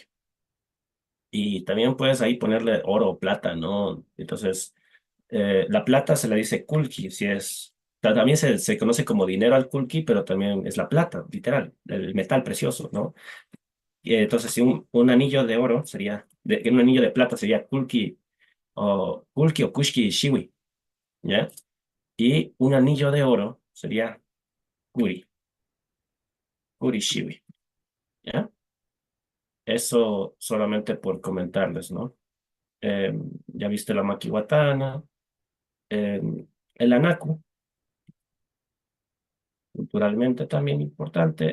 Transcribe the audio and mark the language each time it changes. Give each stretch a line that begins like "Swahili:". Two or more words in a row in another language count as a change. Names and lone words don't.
Spanish: Y también puedes ahí ponerle oro o plata, ¿no? Entonces, la plata se le dice kulki, si es. También se conoce como dinero al kulki, pero también es la plata, literal, el metal precioso, ¿no? Y entonces, si un anillo de oro sería, un anillo de plata sería kulki o
Quechua: kushki shiwi,
Spanish: ¿ya? Y un anillo de oro sería
Quechua: kuri shiwi,
Spanish: ¿ya? Eso solamente por comentarles, ¿no? Ya viste la makiwatana, eh, el anaku, culturalmente también importante.